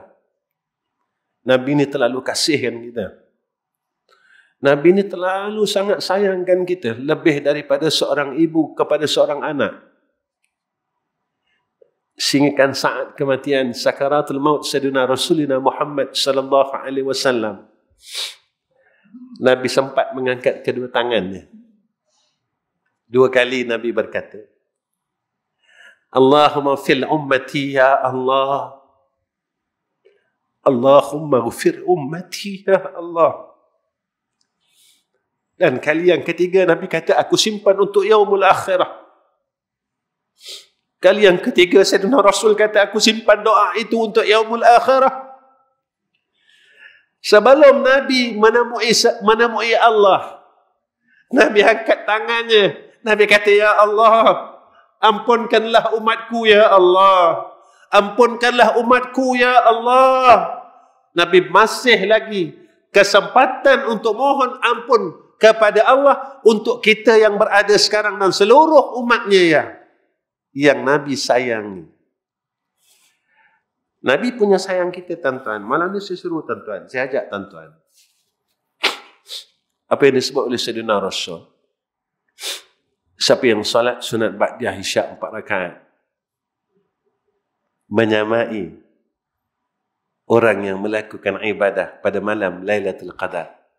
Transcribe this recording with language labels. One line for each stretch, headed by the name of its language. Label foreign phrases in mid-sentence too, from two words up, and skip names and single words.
Malay: Nabi ni terlalu kasihkan kita. Nabi ni terlalu sangat sayangkan kita, lebih daripada seorang ibu kepada seorang anak. Sehingga saat kematian sakaratul maut
Arabic: سيدنا رسولنا محمد صلى الله عليه وسلم,
Malay: Nabi sempat mengangkat kedua tangannya. Dua kali Nabi berkata,
Arabic: اللهم في أمتي يا الله. اللهم اغفر أمتي يا الله.
Malay: Dan kali yang ketiga Nabi kata, aku simpan untuk
Arabic: يوم الآخرة.
Malay: Kali yang ketiga
Arabic: سيدنا رسول
Malay: kata, aku simpan doa itu untuk
Arabic: يوم الآخرة.
Malay: Sebelum Nabi menemui Allah, Nabi angkat tangannya. Nabi kata,
Arabic: يا الله,
Malay: ampunkanlah umatku
Arabic: يا الله.
Malay: Ampunkanlah umatku
Arabic: يا الله.
Malay: Nabi masih lagi kesempatan untuk mohon ampun kepada Allah untuk kita yang berada sekarang dan seluruh umatnya yang Nabi sayangi. Nabi punya sayang kita, tuan-tuan. Malam ni saya suruh tuan-tuan, saya ajak tuan-tuan. Apa yang disebut oleh
Arabic: سيدنا رسول?
Malay: Siapa yang salat sunat ba'diyah isyak 4 rakaat, menyamai orang yang melakukan ibadah pada malam Lailatul Qadar.